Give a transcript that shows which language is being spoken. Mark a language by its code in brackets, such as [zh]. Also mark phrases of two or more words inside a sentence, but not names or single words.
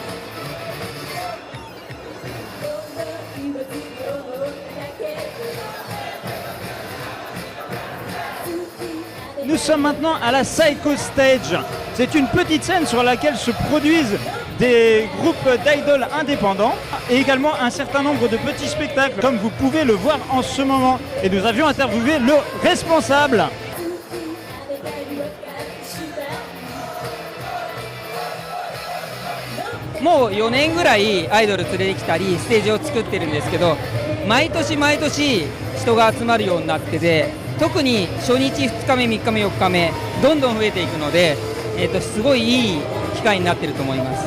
[fr] Nous sommes maintenant à la Psycho Stage. C'est une petite scène sur laquelle se produisent des groupes d'idoles indépendants et également un certain nombre de petits spectacles, comme vous pouvez le voir en ce moment. Et nous avions interviewé le responsable. [ja] もう4年ぐらいアイドル連れてきたりステージを作ってるんですけど、毎年毎年人が集まるようになってて、特に初日2日目3日目4日目どんどん増えていくので、すごいいい機会になってると思います。